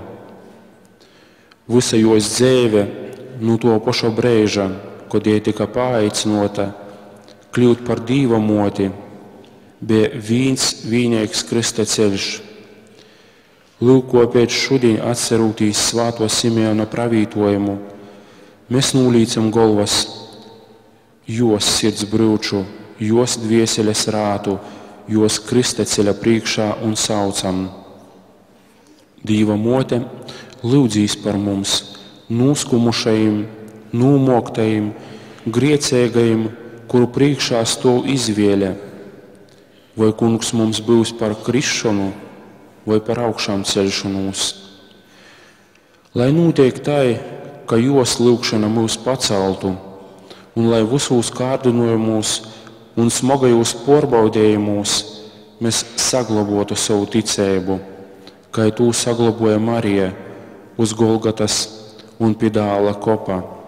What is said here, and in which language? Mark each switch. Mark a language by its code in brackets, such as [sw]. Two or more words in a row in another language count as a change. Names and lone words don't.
[ltg] Visa jos dzēve no to paša brēža, kad jai tika paaicinota kļūt par Dīva moti, bija vienīgs Krista ceļš. Lūko pēc šodien atcerūtīs svāto Simeona pravītojumu, mēs nūlīcam golvas jos sirds brūču, jos dvieseles rātu, jos Krista ceļa priekšā un saucam. Dīva mote lūdzīs par mums, nūskumušajiem, nūmoktajiem, griecēgajiem, kuru priekšā stov izvēle. Vai kungs mums būs par krišanu, vai par augšām ceļšanos. Lai notiek tai, ka jos lūgšana mūs paceltu, un lai visos kārdinojumos un smagajos porbaudējumos mēs saglabotu savu ticību, kā to saglaboja Marija uz Golgatas un pie dēla kopā.